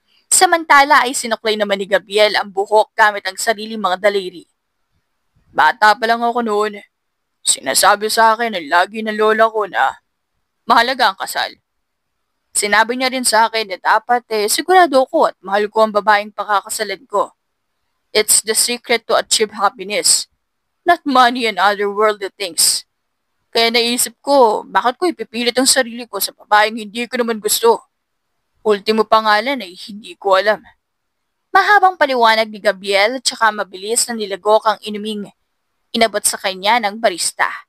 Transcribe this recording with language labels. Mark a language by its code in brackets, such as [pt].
[tl] Samantala ay sinuklay naman ni Gabriel ang buhok gamit ang sariling mga daliri. Bata pa lang ako noon. Sinasabi sa akin ng lagi ng lola ko na mahalaga ang kasal. Sinabi niya rin sa akin na dapat sigurado ko at mahal ko ang babaeng pakakasalan ko. [en] It's the secret to achieve happiness, not money and other worldly things. [tl] Kaya naisip ko, bakit ko ipipilit ang sarili ko sa babaeng hindi ko naman gusto? Ultimo pangalan ay hindi ko alam. Mahabang paliwanag ni Gabriel tsaka mabilis na nilagok ang inuming inabot sa kanya ng barista.